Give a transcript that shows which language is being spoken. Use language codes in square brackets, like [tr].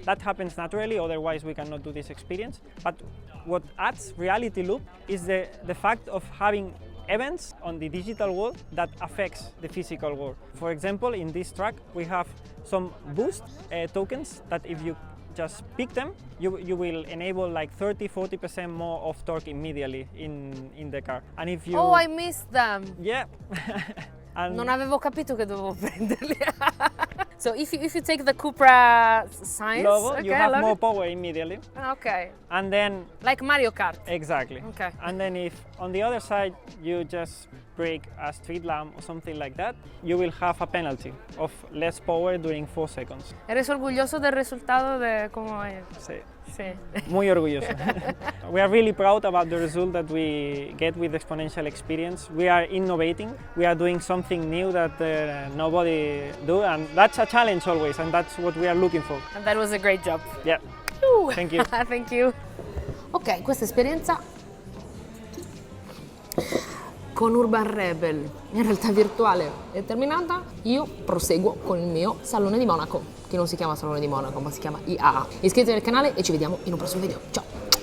[en] That happens naturally, otherwise we cannot do this experience. But what adds reality loop is the fact of having events on the digital world that affects the physical world. For example, in this track, we have some boost tokens that if you just pick them, you will enable like 30-40% more of torque immediately in the car. And if you... Oh, I missed them. Yeah. And [it] Non avevo capito che dovevo prenderli. [en] So if you take the CUPRA science, logo, okay, you have logo. more power immediately. Okay, And then, like Mario Kart. exactly. Okay. And then if on the other side you just break a street lamp or something like that, you will have a penalty of less power during 4 seconds. [es] ¿Eres orgulloso del resultado de cómo es? Sí. Sí. Muy orgulloso. [en] We are really proud about the result that we get with exponential experience. We are innovating. We are doing something new that nobody do, and that's a challenge always, and that's what we are looking for. And that was a great job. Yeah. Thank you. Thank you. [it] Ok, questa esperienza con Urban Rebel in realtà virtuale è terminata. Io proseguo con il mio Salone di Monaco, che non si chiama Salone di Monaco, ma si chiama IAA. Iscrivetevi al canale e ci vediamo in un prossimo video. Ciao!